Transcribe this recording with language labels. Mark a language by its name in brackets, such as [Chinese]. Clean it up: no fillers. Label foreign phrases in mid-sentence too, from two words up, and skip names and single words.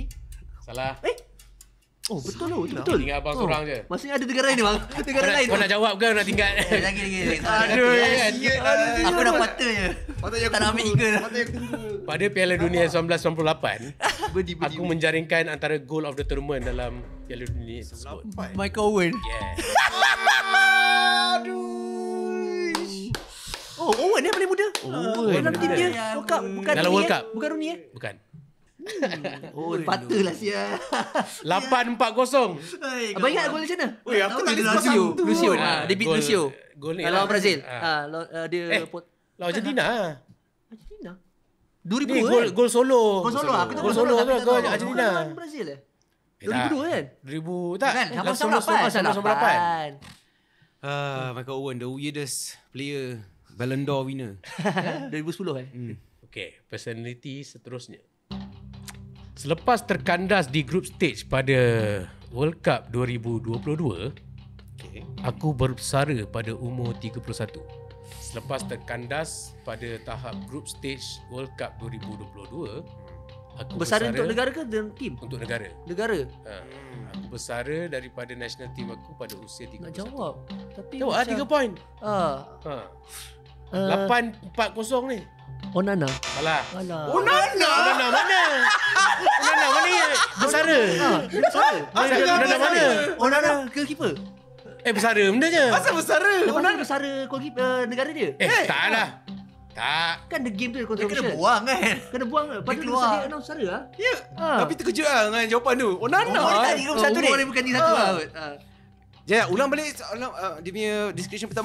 [Malay] Salah. Oh, betul tu, betul. Tinggal abang seorang je. Maksudnya ada negara lain ni bang. Negara lain. Kau nak jawab ke nak tinggal? Lagi. Aduh. Aku dah patah je. Tak nak ambil 3 dah. Pada Piala Dunia 1998, aku menjaringkan antara [English] goal of the tournament [Malay] dalam Piala Dunia tersebut. Michael Owen. Yeah. Oh, Owen dia paling muda. Owen dalam tim dia. Ya, World Cup. Bukan dalam Rooney, World Cup. Bukan Rooney Bukan. Oh, patutlah sia. 8-4-0. Abang ingat gol macam mana? Weh, aku tak ada Lucio. Lucio. Ah, Dia beat gol- Lucio. gol ni Lawan lah. Brazil. Ah. Dia Lawan Argentina. Argentina. Ni 2002 gol kan? gol solo. Gol solo. Aku tahu Gol solo tapi tu tak gol tahu. Argentina. Bukan lawan Brazil 2002 kan? 2000 tak. Bukan, Langsung 98. 98. [English] Michael Owen, the weirdest player. Ballon d'Or winner. [Malay] 2010 kan? Okay, personality seterusnya. Selepas terkandas di [English] group stage [Malay] pada World Cup 2022, Okay. aku bersara pada umur 31. Selepas terkandas pada tahap [English] group stage [Malay] World Cup 2022, aku Bersara untuk negara ke dan tim? Untuk negara. Negara. Aku bersara daripada national team aku pada usia 31. Nak jawab. Tapi Jawab lah 3 point. Ha. 8-4-0 ni. Onana. Salah. Alah. Onana mana? Onana mana ya? Bersara. Onana mana? Onana goalkeeper. Bersara benda je. Asal bersara? Onana bersara goalkeeper negara dia. Tak lah. Tak. Kan [English] the game [Malay] tu Dia controversial. kena buang kan. Kena buang. Padahal keluar. dia announce suara lah. Ya. Ah. Tapi terkejut lah dengan jawapan tu. Onana. Umur dia tadi nombor satu Umur ni. dia bukan di satu lah. Jaya, ulang balik dia punya description pertama.